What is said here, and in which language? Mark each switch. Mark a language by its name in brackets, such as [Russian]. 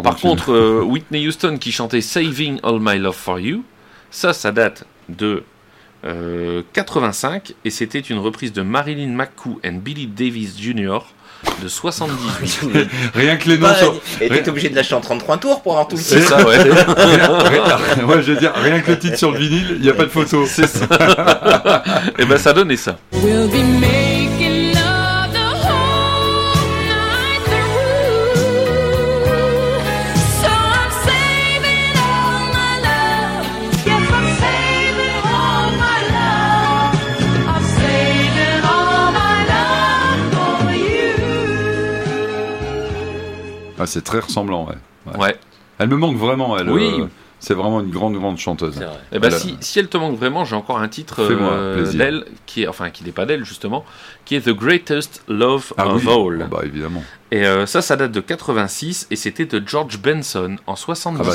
[French] Par contre, Whitney Houston qui chantait Saving All My Love For You, ça date de 85, et c'était une reprise de Marilyn McCoo and Billy Davis Jr., de 78. Rien que les noms sont. Et t'es obligé de lâcher en 33 tours pour avoir tout le titre. C'est ça, ouais. Ouais, je veux dire, rien que le titre sur le vinyle, il n'y a pas de photo. C'est ça. Et ben, ça donnait ça. [English] We'll be making love the whole night through. So I'm saving all my love. Yes, I'm saving all my love. I'm saving all my love for you. [French] Ah, c'est très ressemblant, ouais. Ouais. Ouais. Elle me manque vraiment, elle. Oui. C'est vraiment une grande, grande chanteuse. C'est vrai. Et voilà. Si elle te manque vraiment, j'ai encore un titre d'elle, qui n'est pas d'elle justement, qui est The Greatest Love of All. Ah bah évidemment. Et ça date de 86 et c'était de George Benson en 77.